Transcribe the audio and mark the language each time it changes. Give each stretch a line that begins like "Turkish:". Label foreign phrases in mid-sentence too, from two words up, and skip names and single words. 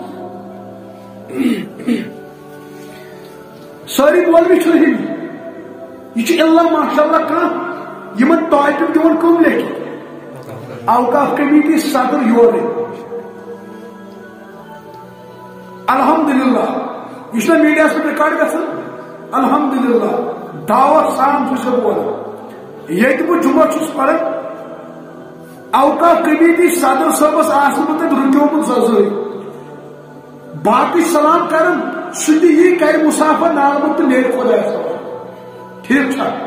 Kashmiri: ساری مولوی چھِ ہِوۍ یہ اللہ ماشاء اللہ کم یمن ٹاپک دون کم لیکن اوقاف کمیٹی صدر یور الحمدللہ یہ میڈیا پہ ریکارڈ گژھان الحمدللہ دعوت سان چھس بولان یہ بہ جمعہ چھس پڑھان اوقاف کمیٹی صدر صٲبس آسن تتہِ رُکیومُت ززٲرۍ باقی سلام کرن سُہ تہِ یی کرِ مُسافر نالمت تہٕ نیرِ خۄدایس حوالہٕ ٹھیک چھا